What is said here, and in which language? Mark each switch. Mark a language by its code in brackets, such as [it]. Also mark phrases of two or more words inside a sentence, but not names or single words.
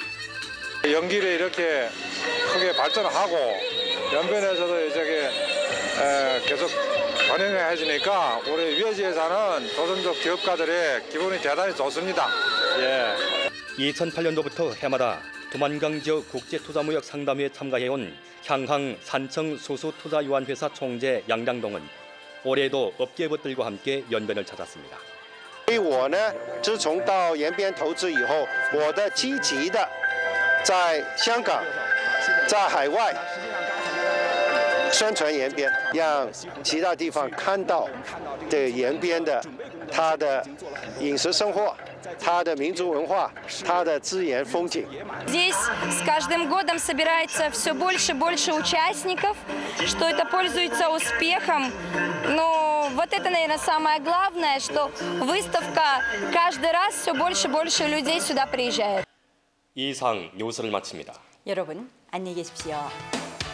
[ko] 연길이 이렇게 크게 발전하고 연변에서도 이제 계속 번영해지니까 우리 위에지에 사는 조선족 기업가들의 기분이 대단히 좋습니다. 2008년도부터 해마다 두만강 지역 국제투자무역 상담회에 참가해온 향항 산청 수수투자유한회사 총재 양장동은 올해도 업계부들과 함께 연변을 찾았습니다. [zh] 我呢，自从到延边投资以后，我的积极的在香港、在海外宣传延边，让其他地方看到的延边的它的饮食生活、它的民族文化、它的自然风景。 [ru] Здесь с каждым годом собирается все больше и больше участников, что это пользуется успехом. Но вот это, наверное, самое главное, что выставка каждый раз все больше и больше людей сюда приезжает. [ko] 이상 뉴스를 마칩니다. 여러분, 안녕히 계십시오.